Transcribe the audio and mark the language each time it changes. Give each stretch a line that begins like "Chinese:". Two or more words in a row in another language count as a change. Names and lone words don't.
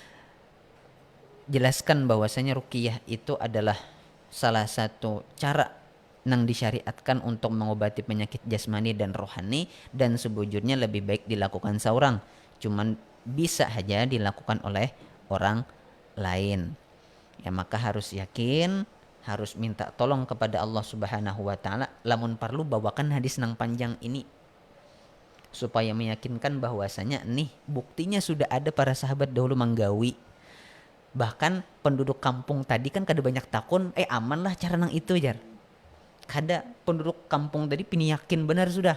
Indonesian: Jelaskan bahwasanya ruqyah itu adalah salah satu cara yang disyariatkan untuk mengobati penyakit jasmani dan rohani, dan sebujurnya lebih baik dilakukan seorang, cuman bisa saja dilakukan oleh orang lain. Ya maka harus yakin, harus minta tolong kepada Allah
Arabic: Subhanahu wa taala.
Banjar: Lamun perlu bawakan hadis nang panjang ini supaya meyakinkan bahwasanya nih buktinya sudah ada para sahabat dahulu manggawi. Bahkan penduduk kampung tadi kan kada banyak takun, aman lah cara nang itu jar. Kada penduduk kampung tadi pini yakin benar sudah.